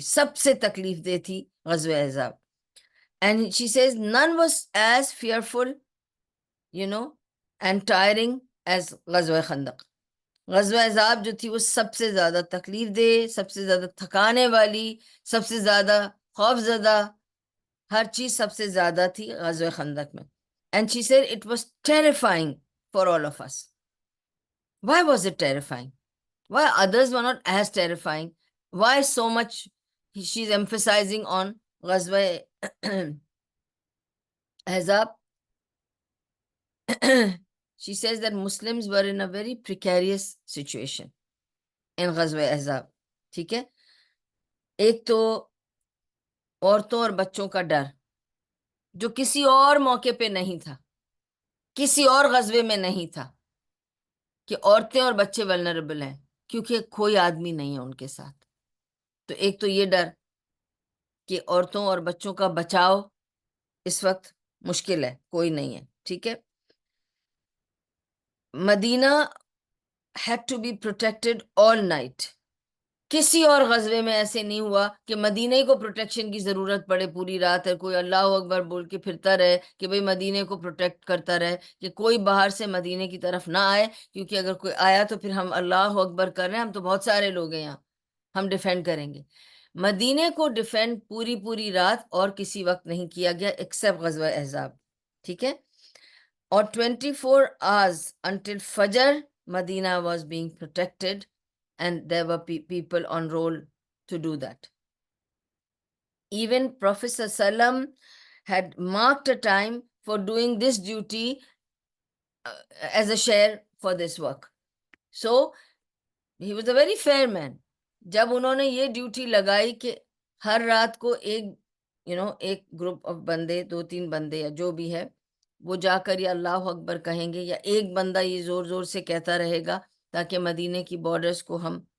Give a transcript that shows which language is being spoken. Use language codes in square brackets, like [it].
[ur] سب سے تکلیف دہ تھی غزوہ احزاب. [en] And she says none was as fearful, and tiring as غزوہ خندق. [ur] غزوہ احزاب جو تھی وہ سب سے زیادہ تکلیف دہ، سب سے زیادہ تھکانے والی، سب سے زیادہ خوف زدہ، ہر چیز سب سے زیادہ تھی غزوہ خندق میں. [en] And she said it was terrifying for all of us. Why was it terrifying? Why others were not as terrifying? Why so much she's emphasizing on غزوہ احزاب? She says that Muslims were in a very precarious situation in غزوہ احزاب. [ur] ٹھیک ہے. ایک تو عورتوں اور بچوں کا ڈر جو کسی اور موقع پہ نہیں تھا، کسی اور غزوے میں نہیں تھا، کہ عورتیں اور بچے ولنریبل ہیں کیونکہ کوئی آدمی نہیں ہے ان کے ساتھ. تو ایک تو یہ ڈر کہ عورتوں اور بچوں کا بچاؤ اس وقت مشکل ہے، کوئی نہیں ہے. ٹھیک ہے. [en] Medina had to be protected all night. [ur] کسی اور غزوے میں ایسے نہیں ہوا کہ مدینے کو پروٹیکشن کی ضرورت پڑے پوری رات، ہے کوئی اللہ اکبر بول کے پھرتا رہے کہ بھئی مدینے کو پروٹیکٹ کرتا رہے، کہ کوئی باہر سے مدینے کی طرف نہ آئے، کیونکہ اگر کوئی آیا تو پھر ہم اللہ اکبر کر رہے ہیں، ہم تو بہت سارے لوگ ہیں یہاں، ہم ڈیفینڈ کریں گے۔ مدینے کو ڈیفینڈ پوری رات اور کسی وقت نہیں کیا گیا ایکسیپٹ غزوہ احزاب، ٹھیک ہے؟ اور [en] 24 hours until Fajr, Medina was being protected and there were people on roll to do that. Even Prophet ﷺ had marked a time for doing this duty as a share for this work. So, he was a very fair man. [ur] جب انہوں نے یہ duty لگائی کہ ہر رات کو ایک گروپ آف بندے، 2-3 بندے یا جو بھی ہے، وہ جا کر یہ اللہ اکبر کہیں گے، یا ایک بندہ یہ زور زور سے کہتا رہے گا تاکہ مدینے کی بارڈرز کو ہم